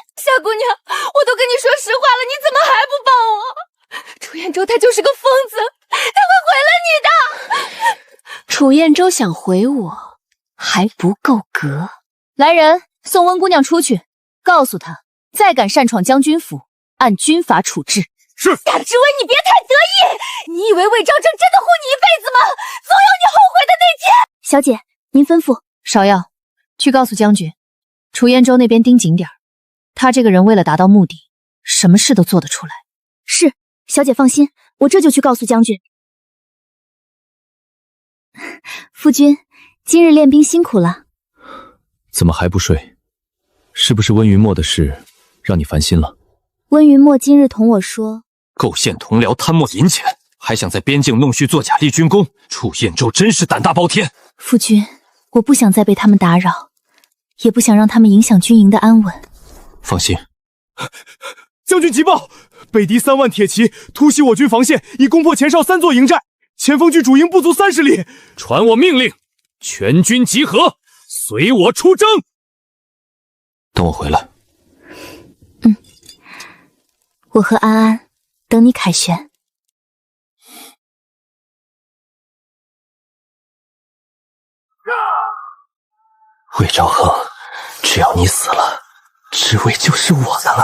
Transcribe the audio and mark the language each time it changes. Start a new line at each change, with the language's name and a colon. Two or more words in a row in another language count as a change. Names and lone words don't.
Chinese: 夏姑娘，我都跟你說實話了，你怎麼還不幫我？楚彥州他就是個瘋子，他會毀了你的。楚彥州想毀我，還不夠格。來人，送溫姑娘出去，告訴她，再敢擅闖將軍府，按軍法處置。是。夏之薇，你别太得意！你以为魏昭正真的护你一辈子吗？总有你后悔的那天。小姐，您吩咐。芍药，去告诉将军，楚燕州那邊盯紧點兒。他這個人為了達到目的，什麼事都做得出來。是，小姐放心，我這就去告訴將軍。夫君，今日練兵辛苦了。怎麼還不睡？是不是溫雲墨的事讓你煩心了？溫雲墨今日同我說，構陷同僚，貪墨銀錢，還想在邊境弄虛作假立軍功，楚彥州真是膽大包天。夫君，我不想再被他們打擾，也不想讓他們影響軍營的安穩。放心。將軍急報，北敵3萬鐵騎突襲我軍防線，已攻破前哨3座營寨，前鋒距主營不足30里。傳我命令，全軍集合，隨我出征。等我回來。我和安安等你凱旋。魏昭恒，只要你死了，职位就是我的了。